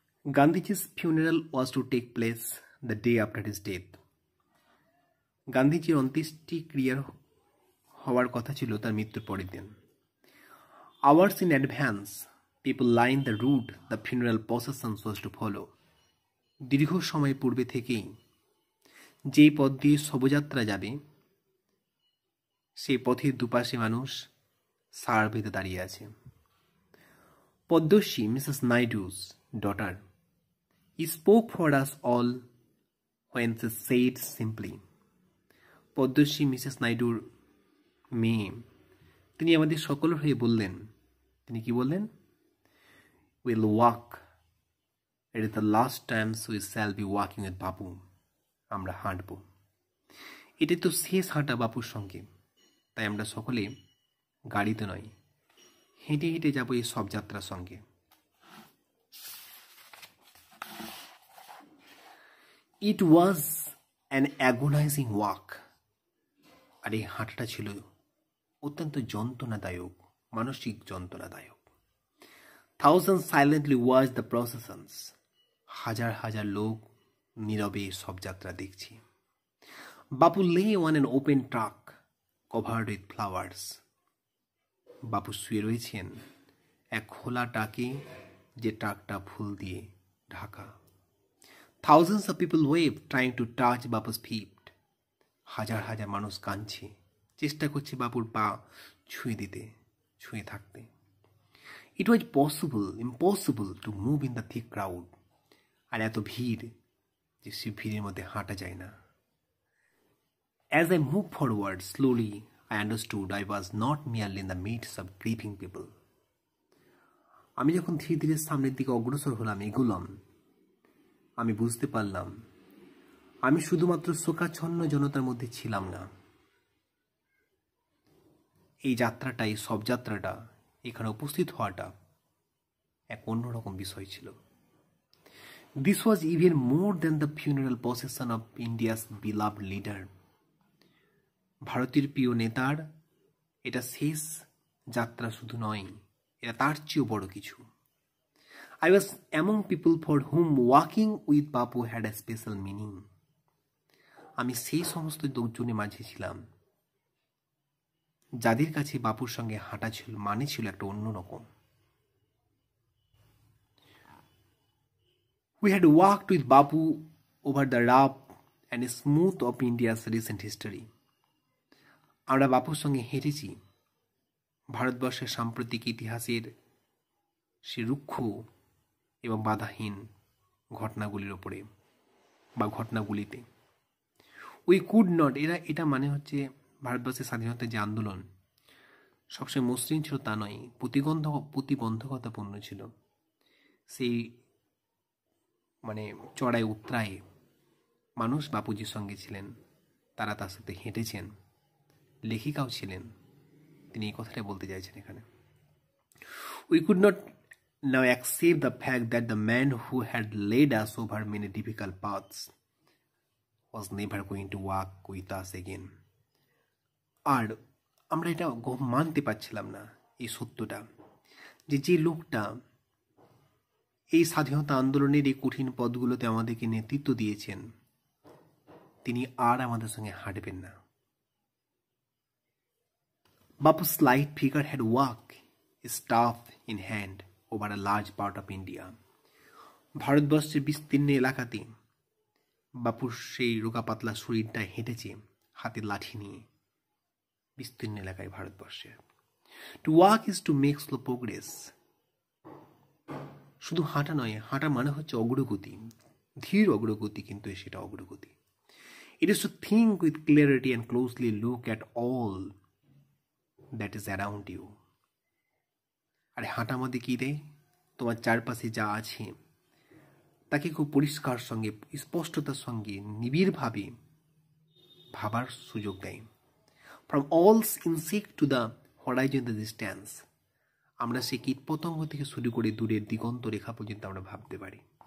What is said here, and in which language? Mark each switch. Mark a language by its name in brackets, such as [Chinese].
[English] Gandhiji's funeral was to take place the day after his death. [Bangla] গান্ধীজির অন্ত্যেষ্টিক্রিয়ার হওয়ার কথা ছিল তার মৃত্যুর পরের দিন। [English] Hours in advance, people lined the route the funeral procession was to follow. [Bangla] দীর্ঘ সময় পূর্বে থেকেই যেই পথ দিয়ে শোভাযাত্রা যাবে সেই পথের দুপাশে মানুষ সার বেঁধে দাঁড়িয়ে আছে। Padmashri Mrs নাইডু's [English] daughter spoke for us all when she said simply, [Bangla] Padmashri Mrs নাইডুর মেয়ে তিনি আমাদের সকলের হয়ে বললেন, তিনি কি বললেন? [English] We'll walk. It is the last time we shall be walking with Bapu. [Bangla] আমরা হাঁটব। এটি তো শেষ হাঁটা বাপুর সঙ্গে, তাই আমরা সকলে গাড়িতে নয়, হেঁটে হেঁটে যাব এই সব যাত্রার সঙ্গে। [English] It was an agonizing walk. [Bangla] আর এই হাঁটাটা ছিল অত্যন্ত যন্ত্রণাদায়ক, মানসিক যন্ত্রণাদায়ক। [English] Thousands silently watched the processions. [Bangla] হাজার হাজার লোক নীরবে সব যাত্রা দেখছি। [English] Bapu lay on an open truck covered with flowers. [Bangla] বাপু শুয়ে রয়েছেন এক খোলা ট্রাকে, যে ট্রাকটা ফুল দিয়ে Dhaka. [English] Thousands of people waved, trying to touch Bapu's feet. [Bangla] হাজার হাজার মানুষ কাঁদছে, চেষ্টা করছে বাপুর পা ছুঁয়ে দিতে, ছুঁয়ে থাকতে। [English] It was impossible to move in the thick crowd. [Bangla] আর এত ভিড় যে সে ভিড়ের মধ্যে হাঁটা যায় না। [English] As I moved forward slowly, I understood I was not merely in the midst of grieving people. [Bangla] আমি যখন ধীরে ধীরে সামনের দিকে অগ্রসর হলাম, এগুলাম, আমি বুঝতে পারলাম আমি শুধুমাত্র শোকাচ্ছন্ন জনতার মধ্যে ছিলাম না। এই যাত্রাটা, এই সব যাত্রাটা, এখানে উপস্থিত হওয়াটা এক অন্যরকম বিষয় ছিল। [English] This was even more than the funeral procession of India's beloved leader. [Bangla] ভারতের প্রিয় নেতার এটা শেষ যাত্রা শুধু নয়, এটা তার চেয়েও বড় কিছু। [English] I was among people for whom walking with Bapu had a special meaning. [Bangla] আমি সেই সমস্ত লোকজনের মাঝে ছিলাম যাদের কাছে বাপুর সঙ্গে হাঁটা ছিল মানে ছিল একটা অন্যরকম। [English] We had walked with Bapu over the rough and smooth of India's recent history. [Bangla] আমরা বাপুর সঙ্গে হেঁটেছি ভারতবর্ষের সাম্প্রতিক ইতিহাসের সে রুক্ষ এবং বাধাহীন ঘটনাগুলির ওপরে বা ঘটনাগুলিতে। [English] we could not, [Bangla] এটা মানে হচ্ছে ভারতবর্ষের স্বাধীনতার যে আন্দোলন সবসময় মসৃণ ছিল তা নয়, প্রতিবন্ধকতাপূর্ণ ছিল। সেই মানে চড়াই উত্তরায়ে মানুষ বাপুজির সঙ্গে ছিলেন, তারা তার সাথে হেঁটেছেন, লেখিকাও ছিলেন। তিনি এই কথাটা বলতে চাইছেন এখানে। [English] We could not now accept the fact that the man who had led us over many difficult paths was never going to walk with us again. [Bangla] আর আমরা এটা মানতে পারছিলাম না এই সত্যটা, যে লোকটা এই স্বাধীনতা আন্দোলনের এই কঠিন পথগুলোতে আমাদেরকে নেতৃত্ব দিয়েছেন, তিনি আর আমাদের সঙ্গে হাঁটবেন না। [English] Bapu's slight figure had walked, staff in hand, over a large part of India. [Bangla] ভারতবর্ষের বিস্তীর্ণ এলাকাতে বাপুর সেই রোগা পাতলা শরীরটা হেঁটেছে হাতে লাঠি নিয়ে বিস্তীর্ণ এলাকায় ভারতবর্ষে। [English] To walk is to make slow progress. [Bangla] শুধু হাঁটা নয়, হাঁটা মানে হচ্ছে অগ্রগতি, ধীর অগ্রগতি, কিন্তু সেটা অগ্রগতি। [English] It is to think with clarity and closely look at all that is around you. [Bangla] আরে হাঁটা মধ্যে কি দেয়? তোমার চারপাশে যা আছে তাকে খুব পরিষ্কার সঙ্গে, স্পষ্টতার সঙ্গে, নিবিড়ভাবে ভাবার সুযোগ দেয়। [English] from all insect to the horizon the distance, [Bangla] আমরা সেই কীটপতঙ্গ থেকে শুরু করে দূরের দিগন্ত রেখা পর্যন্ত আমরা ভাবতে পারি।